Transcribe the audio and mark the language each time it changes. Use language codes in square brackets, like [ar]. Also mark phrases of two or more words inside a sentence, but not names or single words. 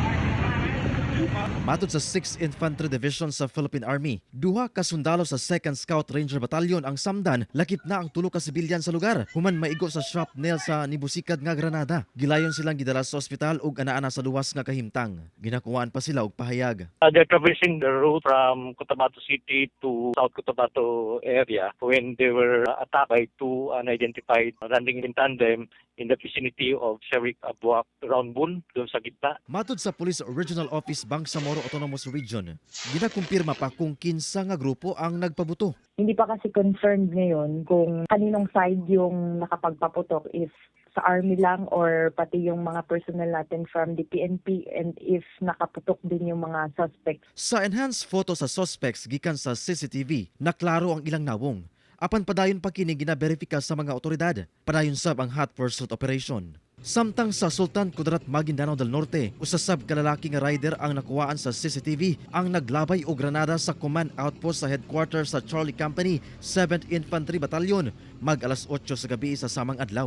[ceb] Matod sa 6th Infantry Division sa Philippine Army, duha ka sundalo sa 2nd Scout Ranger Battalion ang samdan, lakip na ang 3 ka sibilyan sa lugar, human maigo sa shrapnel sa nibusikad nga granada. Gilayon silang gidala sa ospital ug anaa sa luwas nga kahimtang. Ginakuwaan pa sila og pahayag. [en] They're traversing the route from Cotabato City to South Cotabato area when they were attacked by 2 unidentified running in tandem in the vicinity of Sharif Agwak, Roundbun, [tl] doon sa gitna. [ceb] Matod sa Police Regional Office Bangsamoro Autonomous Region, ginakumpirma pa kung kinsa nga grupo ang nagpabuto. [tl] Hindi pa kasi confirmed ngayon kung kaninong side yung nakapagpaputok, if sa army lang or pati yung mga personnel natin [en] from the PNP, [tl] and if nakaputok din yung mga suspects. [ceb] Sa enhanced photo sa suspects gikan sa CCTV, naklaro ang ilang nawong. Apan padayon pa kini ginaberipika sa mga otoridad. Padayon sab ang [en] hot pursuit operation. [ceb] Samtang sa Sultan Kudarat, Maguindanao del Norte, usasab kalalaki nga rider ang nakuwaan sa CCTV ang naglabay og granada sa [en] command outpost [ceb] sa headquarters sa Charlie Company 7th Infantry Battalion mag-alas 8 sa gabi sa samang adlaw.